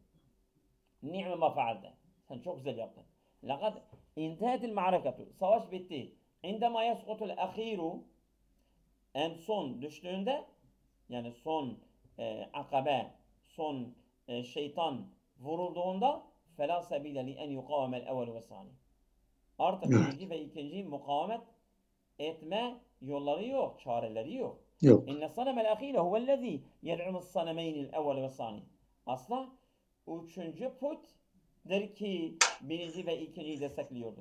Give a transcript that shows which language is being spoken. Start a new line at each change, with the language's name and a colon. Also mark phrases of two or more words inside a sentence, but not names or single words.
Arabic: نعم ما فعلت.
Turkish: Sen çok güzel yaptın.
Arabic: لقد انتهت المعركة.
Turkish: Savaş bitti.
Arabic: عندما يسقط الآخر.
Turkish: En son düştüğünde, yani son akabe, son şeytan vurulduğunda
Arabic: فَلَا سَب۪يلَ لِاَنْ يُقَوَمَ الْاَوَلُ وَالثَّانِي.
Turkish: Artık birinci ve ikinci mukavemet etme yolları yok, çareleri yok. Yok.
Arabic: إن الصنم الأخير هو الذي يدعم الصنمين الأول والثاني.
Turkish: Asla üçüncü put'dir ki birinci ve ikinciyi destekliyordu.